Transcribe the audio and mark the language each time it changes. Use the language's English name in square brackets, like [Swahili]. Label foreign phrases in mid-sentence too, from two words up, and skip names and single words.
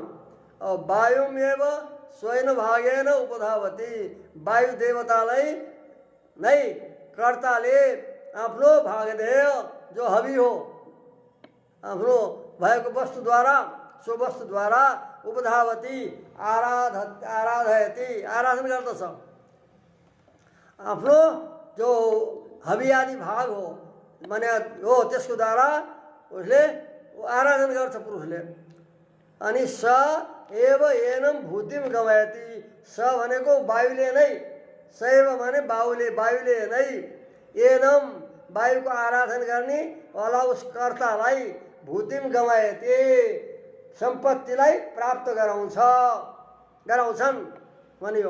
[Sanskrit] और वायुमेव स्वयं भागेन उपधावती, [Nepali] वायु देवतालाई नै कर्ताले आफ्नो भागधेय जो हवि हो आफ्नो भएको वस्तुद्वारा सो वस्तुद्वारा [Sanskrit] उपधावती आराधयती [Nepali] आराधन गर्दछ। आफ्नो जो हवि आदि भाग हो माने हो त्यसको द्वारा उसले आराधना गर्छ पुरुषले। अनि [Sanskrit] स एव एनम भूतिम गमयति, [Nepali] स भनेको वायुले नै, सैव भने वायुले नै, एनम वायुको आराधना गर्ने वाला उस कर्तालाई [Sanskrit] भूतिम गमयति [Nepali] सम्पत्तिलाई प्राप्त गराउँछन् भनियो।